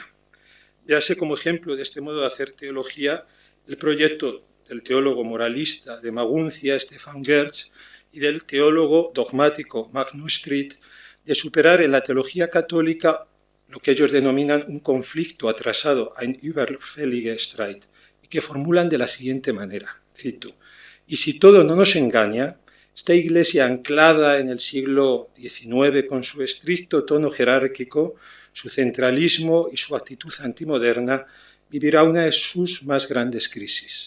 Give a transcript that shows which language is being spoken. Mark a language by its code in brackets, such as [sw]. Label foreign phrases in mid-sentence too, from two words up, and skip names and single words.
[es] Véase como ejemplo de este modo de hacer teología el proyecto del teólogo moralista de Maguncia, Stefan Gertz, y del teólogo dogmático Magnus Street, de superar en la teología católica lo que ellos denominan un conflicto atrasado, [de] ein überfälliger Streit, [es] y que formulan de la siguiente manera, cito: «Y si todo no nos engaña, esta Iglesia anclada en el siglo XIX con su estricto tono jerárquico, su centralismo y su actitud antimoderna, vivirá una de sus más grandes crisis.